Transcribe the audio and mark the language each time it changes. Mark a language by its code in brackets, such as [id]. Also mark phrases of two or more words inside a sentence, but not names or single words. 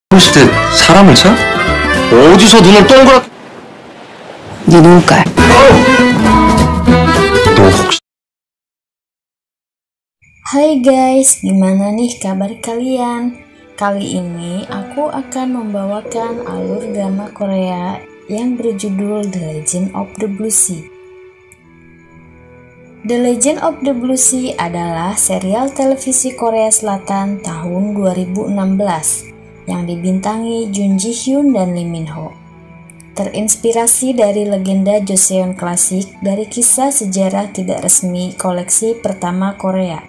[ko] 했을 때 사람을 차? 어디서 눈을 동그랗게 네 눈깔. 너 혹시 [id] Hai guys, gimana nih kabar kalian? Kali ini aku akan membawakan alur drama Korea yang berjudul The Legend of the Blue Sea. The Legend of the Blue Sea adalah serial televisi Korea Selatan tahun 2016 yang dibintangi Jun Ji Hyun dan Lee Min Ho. Terinspirasi dari legenda Joseon klasik dari kisah sejarah tidak resmi koleksi pertama Korea.